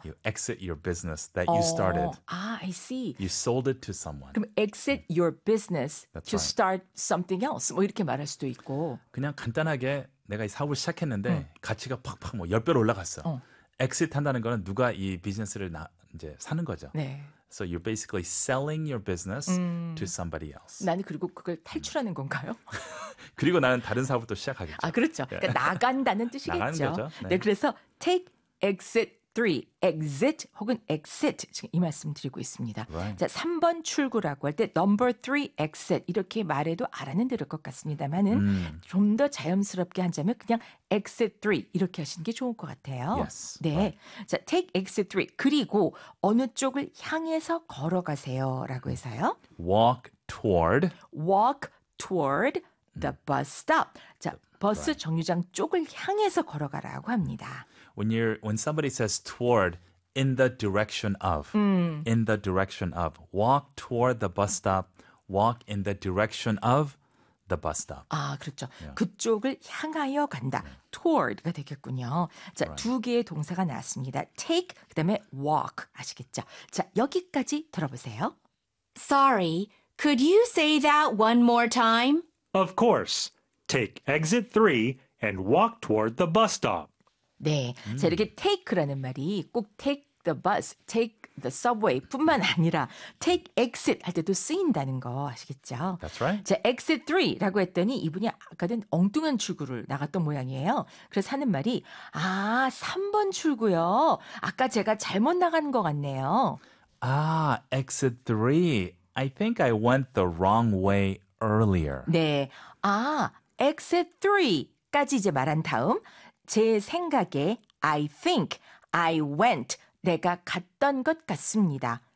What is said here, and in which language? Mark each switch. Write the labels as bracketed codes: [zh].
[en] You exit your business that you started. 아, I see. You sold it to someone. [ko] 그럼 [en] exit your business That's to right. start something else. [ko] 뭐 이렇게 말할 수도 있고. 그냥 간단하게 내가 이 사업을 시작했는데 가치가 팍팍 뭐 10배로 올라갔어. 엑시트 한다는 거는 누가 이 비즈니스를 이제 사는 거죠. 네. [en] So you're basically selling your business to somebody else. [ko] 나는 그리고 그걸 탈출하는 건가요? 그리고 나는 다른 사업부터 시작하겠죠. 아, 그렇죠. 그러니까 나간다는 뜻이겠죠. 나가는 거죠. 네. 네, 그래서 take exit 3, exit 혹은 exit 지금 이 말씀 드리고 있습니다. [en] Right. [ko] 자, 3번 출구라고 할 때 number 3 exit 이렇게 말해도 알아는 들을 것 같습니다만은 좀 더 자연스럽게 한다면 그냥 exit 3 이렇게 하시는 게 좋을 것 같아요. [en] Yes. [ko] 네. [en] Right. [ko] 자, take exit 3 그리고 어느 쪽을 향해서 걸어가세요 라고 해서요. [en] Walk toward the bus stop. [ko] 자, 버스 [en] right. [ko] 정류장 쪽을 향해서 걸어가라고 합니다. [en] When somebody says toward, in the direction of, in the direction of, walk toward the bus stop, walk in the direction of the bus stop. [ko] 아, 그렇죠. [en] Yeah. [ko] 그쪽을 향하여 간다. Yeah. Toward가 되겠군요. 자, [en] right. [ko] 두 개의 동사가 나왔습니다. Take, 그 다음에 walk, 아시겠죠? 자, 여기까지 들어보세요. [en] Sorry, could you say that one more time? Of course. Take exit 3 and walk toward the bus stop. [ko] 네. 자, 이렇게 take라는 말이 꼭 [en] take the bus, take the subway [ko] 뿐만 아니라 take exit 할 때도 쓰인다는 거 아시겠죠? [en] That's right. [ko] 자, exit 3라고 했더니 이분이 아까는 엉뚱한 출구를 나갔던 모양이에요. 그래서 하는 말이 아, 3번 출구요. 아까 제가 잘못 나간 것 같네요. [en] 아, exit 3. I think I went the wrong way earlier. [ko] 네. 아, exit 3까지 이제 말한 다음 제 생각에 [en] I think I went [ko] 내가 갔던 것 같습니다.